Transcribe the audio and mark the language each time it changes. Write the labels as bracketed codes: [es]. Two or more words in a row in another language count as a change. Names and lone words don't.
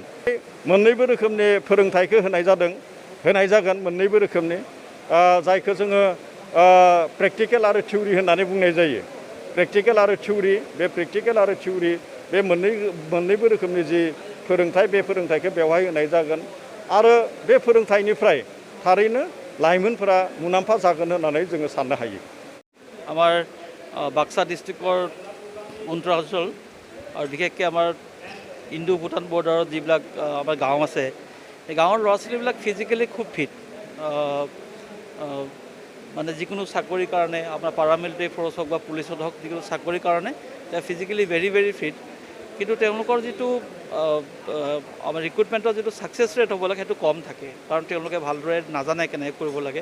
[brx] मोननैबो रोखोमनि फोरोंथायखौ होनाय जागोन मोननैबो रोखोमनि जायखौ जोङो प्रेक्टिकेल आरो थिउरि होननानै बुंनाय जायो। प्रेक्टिकेल आरो थिउरि बे मोननैबो रोखोमनि जि फोरोंथाय बे फोरोंथायखौ बेवहाय होनाय जागोन आरो बे फोरोंथायनिफ्राय थारैनो लाइमोनफोरा मुलाम्फा जागोन होननानै जोङो साननो हायो। [as] আমাৰ বাক্সা ডিষ্ট্ৰিক্টৰ অঞ্চল আৰু বিশেষকৈ আমাৰ ইণ্ডো ভূটান বৰ্ডাৰত যিবিলাক আমাৰ গাঁও আছে সেই গাঁৱৰ ল'ৰা ছোৱালীবিলাক ফিজিকেলি খুব ফিট মানে যিকোনো চাকৰিৰ কাৰণে আপোনাৰ [en] paramilitary force [as] হওক বা পুলিচত হওক যিকোনো চাকৰিৰ কাৰণে তেওঁ [en] physically very fit [as] কিন্তু তেওঁলোকৰ যিটো আমাৰ ৰিক্ৰুটমেণ্টৰ যিটো [en] success rate [as] হ'ব লাগে সেইটো কম থাকে কাৰণ তেওঁলোকে ভালদৰে নাজানে কেনেকৈ কৰিব লাগে।